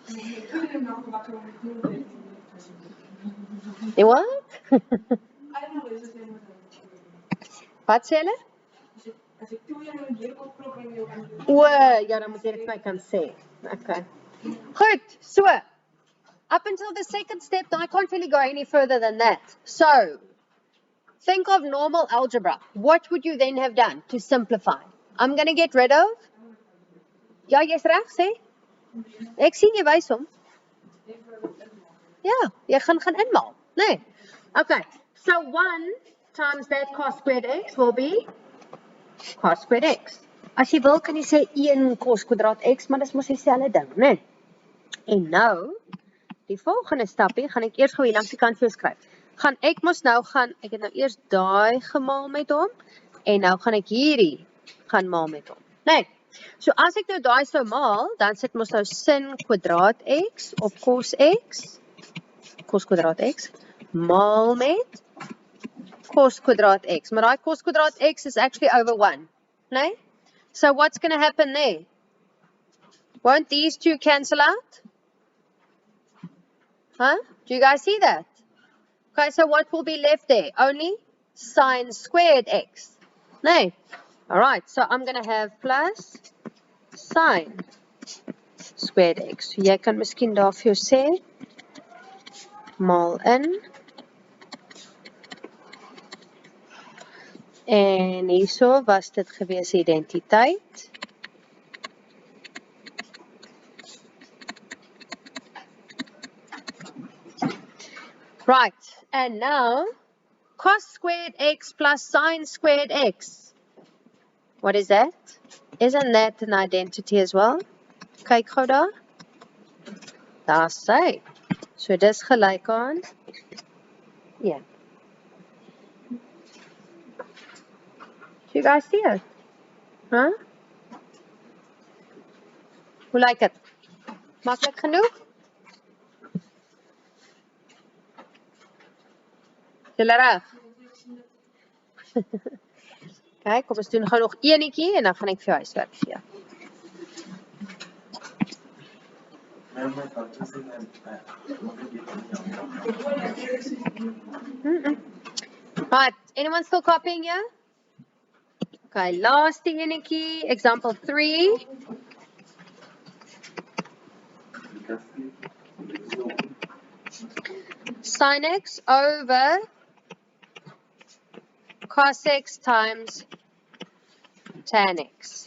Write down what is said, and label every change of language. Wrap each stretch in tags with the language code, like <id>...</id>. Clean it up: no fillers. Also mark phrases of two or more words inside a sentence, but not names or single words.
<af>Die wat? Wat sê hulle? As ek 2 en hier opkrop en jou kan Ja, dan moet jy dit my kan sê. Okay. Goed,</af> <en>so, up until the second step, I can't really go any further than that. So, think of normal algebra. What would you then have done to simplify? I'm going to get rid of...</en> <af>Ja, jy's reg, sê? Ek sien jy wys hom. Ja, jy gaan inmaal. Nee.</af> <en>Okay, so 1 times that cos squared x will be cos squared x.</en> <af>As jy wil, kan jy sê 1 cos kwadraat x, maar dis mos dieselfde ding, nee. En nou, die volgende stapie, gaan ek eers gou hier langs die kant vir jou skryf. Ek het nou eers daai gemaal met hom, en nou gaan ek hierdie gaan maal met hom. Nee, so as ek nou daai sou maal, dan sit mos nou sin kwadraat x op cos kwadraat x, maal met cos kwadraat x. Maar daai cos kwadraat x is actually over 1, nee?</af> <en>So what's going to happen there? Won't these two cancel out? Huh? Do you guys see that? Okay, so what will be left there? Only sine squared x. Nee. Alright, so I'm going to have plus sine squared x.</en> <af>So jy kan miskien daar vir jou sê, maal in. En hierso was dit gewees identiteit.</af> <en>Right, and now, cos squared x plus sine squared x. What is that? Isn't that an identity as well?</en> <af>Kyk gou daar. Daar sê. So dis gelyk aan 1.</af> <en>Do you guys see it?</en> <af>Huh? Hoe lyk dit? Maklik genoeg? Julle reg? Kyk, kom ons doen gou nog enetjie en dan gaan ek vir jou huiswerk gee.</af> <en>Right, Anyone still copying here? Okay, last enetjie, example 3. Sin x over cos x times tan x.</en>